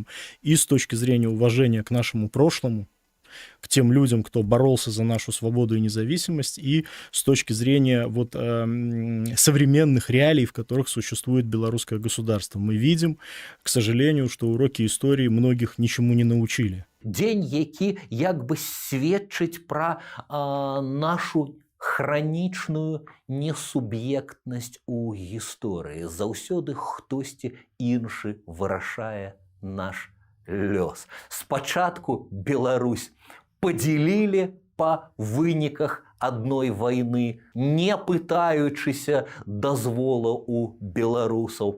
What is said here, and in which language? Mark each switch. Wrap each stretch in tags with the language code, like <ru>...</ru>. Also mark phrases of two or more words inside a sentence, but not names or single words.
<ru>И с точки зрения уважения к нашему прошлому, к тем людям, кто боролся за нашу свободу и независимость, и с точки зрения современных реалий, в которых существует белорусское государство. Мы видим, к сожалению, что уроки истории многих ничему не научили. День,</ru> <be>які як бы сведчыць пра нашу хранічную несуб'ектнасць у гісторыі. Заўсёды хтосьці іншы вырашае наш лёс. Спачатку Беларусь подзялілі па выніках адной вайны, не пытаючыся дазвола у беларусаў.</be>